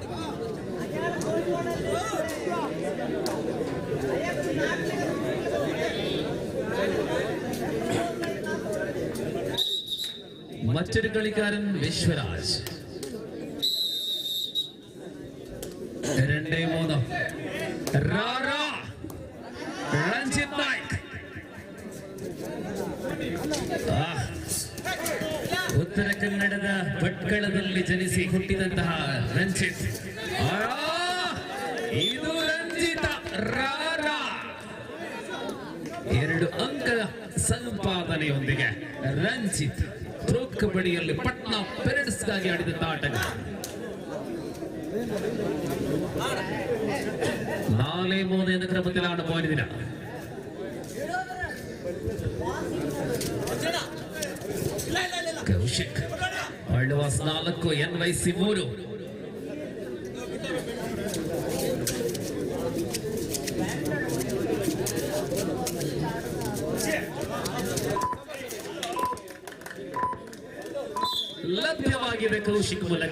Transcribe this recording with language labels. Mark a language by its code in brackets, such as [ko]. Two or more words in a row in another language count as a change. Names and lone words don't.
[ml] മറ്റൊരു കളിക്കാരൻ വിശ്വരാജ്. [kn] 2-3 ರಂಜಿತ್ ನಾಯ್ಕ್. ಉತ್ತರ ಕನ್ನಡದ ಭಟ್ಕಳದಲ್ಲಿ ಜನಿಸಿ ಹುಟ್ಟಿದಂತಹ ರಂಜಿತ್. ಇದು ರಂಜಿತ. 2 ಅಂಕ ಸಂಪಾದನೆಯೊಂದಿಗೆ ರಂಜಿತ್ ಪ್ರೋ ಕಬಡ್ಡಿಯಲ್ಲಿ ಪಟ್ನಾ ಪೆರೇಡ್ಸ್ಗಾಗಿ ಆಡಿದಂತಹ ಆಟಗಾರ. [ml] 4-3 എന്ന ക്രമത്തിലാണ് പോയിന്റ്. [kn] ಕೌಶಿಕ್ ಆಳ್ವಾಸ್ 4 NYC 3. ಲಭ್ಯವಾಗಿದೆ ಕೌಶಿಕ್ ಮೂಲಕ.